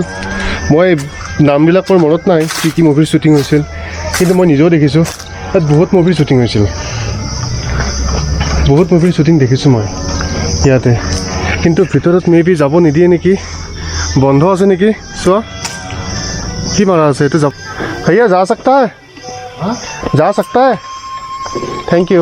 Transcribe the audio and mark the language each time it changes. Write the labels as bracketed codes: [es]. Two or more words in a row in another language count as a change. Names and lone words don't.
[as] মই নামবিলাক মোৰ মনত নাই কি কি মুভিৰ শ্বুটিং হৈছিল, কিন্তু মই নিজেও দেখিছোঁ ইয়াত বহুত মুভিৰ শ্বুটিং হৈছিল। বহুত মুভিৰ শ্বুটিং দেখিছোঁ মই ইয়াতে, কিন্তু ভিতৰত মেবি যাব নিদিয়ে নেকি, বন্ধ আছে নেকি। চোৱা কি মাৰা আছে এইটো। যাব [hi] ভैया जा सकता है, जा सकता है, [en] thank you.